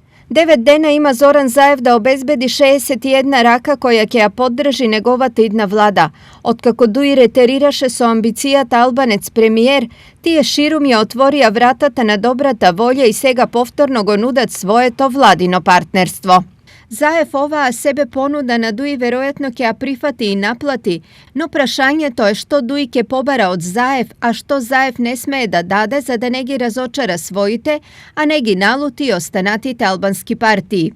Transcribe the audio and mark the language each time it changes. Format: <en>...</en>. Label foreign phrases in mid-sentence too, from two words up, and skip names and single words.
<mk>9 дена има Зоран Заев да обезбеди 61 рака која ќе ја поддржи неговата идна влада. Откако Дуи ретерираше со амбицијата албанец премиер, тие ширум ја отворија вратата на добрата волја и сега повторно го нудат своето владино партнерство. Заев оваа себе понуда на Дуи веројатно ќе ја прифати и наплати, но прашањето е што Дуи ќе побара од Заев, а што Заев не смее да даде за да не ги разочара своите, а не ги налути и останатите албански партии.</mk>